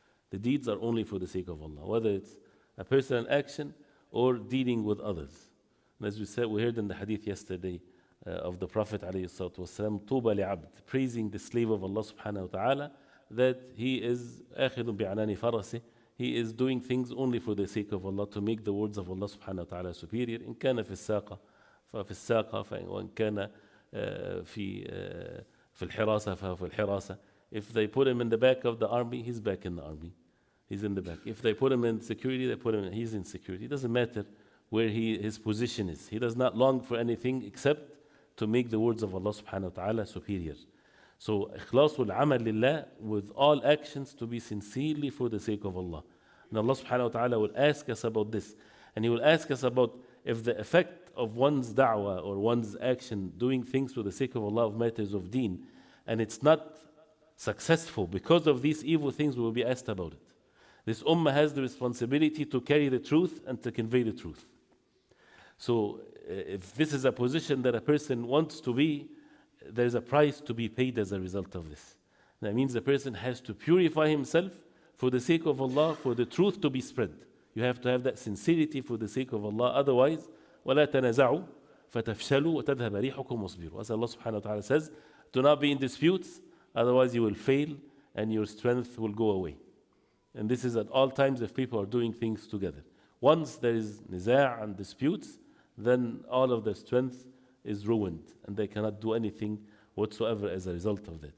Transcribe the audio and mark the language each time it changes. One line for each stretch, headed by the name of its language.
English: The deeds are only for the sake of Allah, whether it's a personal action or dealing with others. And as we said, we heard in the hadith yesterday of the Prophet ﷺ,
Arabic: طوبى لعبد,
English: praising the slave of Allah subhanahu wa ta'ala, that he is
Arabic: آخذ بعنان فرسه,
English: he is doing things only for the sake of Allah, to make the words of Allah subhanahu wa ta'ala superior.
Arabic: إن كان في الساقة ففي الساقة, وإن كان في الحراسة ففي الحراسة.
English: If they put him in the back of the army, he's back in the army. He's in the back. If they put him in security, they put him in, he's in security. It doesn't matter where his position is. He does not long for anything except to make the words of Allah subhanahu wa ta'ala superior. So, ikhlasul amal lillah, with all actions to be sincerely for the sake of Allah. And Allah subhanahu wa ta'ala will ask us about this. And He will ask us about if the effect of one's da'wah or one's action, doing things for the sake of Allah of matters of deen, and it's not successful because of these evil things, we will be asked about it. This ummah has the responsibility to carry the truth and to convey the truth. So if this is a position that a person wants to be, there's a price to be paid as a result of this. That means the person has to purify himself for the sake of Allah, for the truth to be spread. You have to have that sincerity for the sake of Allah.
Arabic: Otherwise, وَلَا تَنَزَعُوا فَتَفْشَلُوا وَتَذْهَبَ رِيحُكُمْ وَاصْبِرُوا.
English: As Allah subhanahu wa ta'ala says, do not be in disputes, otherwise you will fail and your strength will go away. And this is at all times if people are doing things together. Once there is niza' and disputes, then all of their strength is ruined and they cannot do anything whatsoever as a result of that.